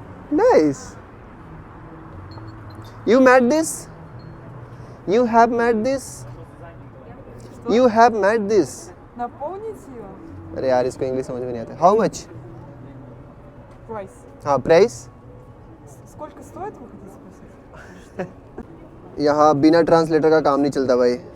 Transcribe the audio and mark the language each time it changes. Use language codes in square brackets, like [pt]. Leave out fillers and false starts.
[en] Nice. You made this? You have made this? You have made this? [ru] Наполнить ее. [hi] अरे यार इसको English समझ में नहीं आता. [en] How much? Price. [hi] हाँ, प्राइस. [ru] Сколько стоит, вы хотите спросить? [hi] यहाँ बिना ट्रांसलेटर का काम नहीं चलता भाई.